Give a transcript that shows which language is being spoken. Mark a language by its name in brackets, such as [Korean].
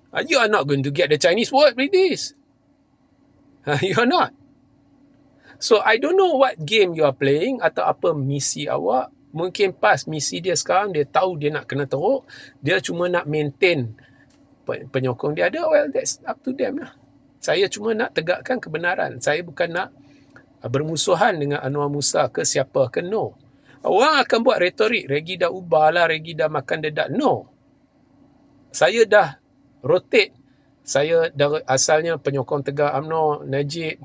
[English] You are not going to get the Chinese word with this. You are not. So, I don't know what game you are playing [Malay] atau apa misi awak. Mungkin PAS misi dia sekarang, dia tahu dia nak kena teruk. Dia cuma nak maintain penyokong dia ada. [English] Well, that's up to them lah. [Malay] Saya cuma nak tegakkan kebenaran. Saya bukan nak bermusuhan dengan Anwar Musa ke siapa ke, no. Orang akan buat retorik, Regi dah ubah lah, Regi dah makan dedak. No. Saya dah rotate. Saya asalnya penyokong tegar UMNO, Najib.